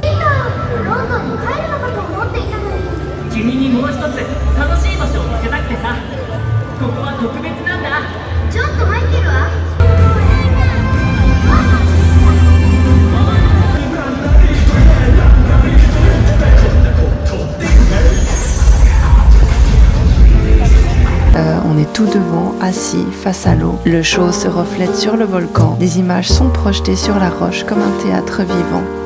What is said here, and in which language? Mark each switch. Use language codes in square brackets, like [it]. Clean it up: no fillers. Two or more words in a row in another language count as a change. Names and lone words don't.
[ja] ロンドンに帰るのかと思っていたのに。君にもう一つ楽しい場所を見せたくてさ。ここは特別なんだ。ちょっと入ってるわ。 [fr] On est tout devant, assis, face à l'eau. Le show se reflète sur le volcan. Des images sont projetées sur la roche comme un théâtre vivant.